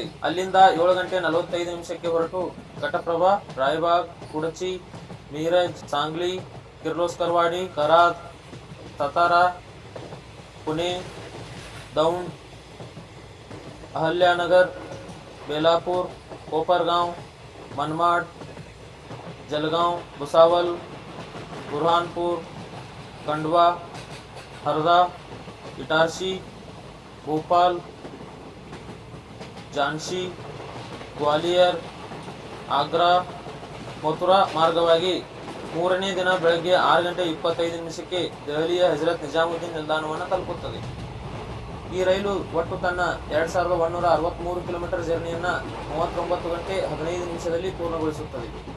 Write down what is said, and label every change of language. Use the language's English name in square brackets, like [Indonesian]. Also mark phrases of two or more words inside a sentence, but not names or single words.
[Kannada] ಅಲ್ಲಿಂದ 7 ಗಂಟೆ 45 ನಿಮಿಷಕ್ಕೆ ಹೊರಟು ಘಟಪ್ರಭಾ, ರಾಯಬಾಗ್, ಕುಡಚಿ, ಮೀರಜ್, ಸಾಂಗ್ಲಿ, ಕಿರ್ಲೋಸ್ಕರ್ವಾಡಿ, ಕರಾದ್, ಸತಾರಾ, ಪುಣೆ, ದೌಂಡ್, ಅಹಲ್ಯಾನಗರ್, ಬೇಲಾಪುರ್, कोपरगांव, मनमाड, जलगांव, भुसावल, बुरहानपुर, खंडवा, हरदा, इटारसी, भोपाल, झांसी, ग्वालियर, ಆಗ್ರಾ, ಮಥುರಾ ಮಾರ್ಗವಾಗಿ 3ನೇ ದಿನ ಬೆಳಗ್ಗೆ 6 ಗಂಟೆ 25 ನಿಮಿಷಕ್ಕೆ ದೆಹಲಿಯ ಹಜರತ್ ನಿಜಾಮುದ್ದೀನ್ ನಿಲ್ದಾಣವನ್ನು ತಲುಪುತ್ತದೆ. ಈ ರೈಲು ಒಟ್ಟು ತನ್ನ 2163 ಕಿಲೋಮೀಟರ್ ಜರ್ನಿಯನ್ನ 39 ಗಂಟೆ 15 ನಿಮಿಷದಲ್ಲಿ ಪೂರ್ಣಗೊಳಿಸುತ್ತದೆ.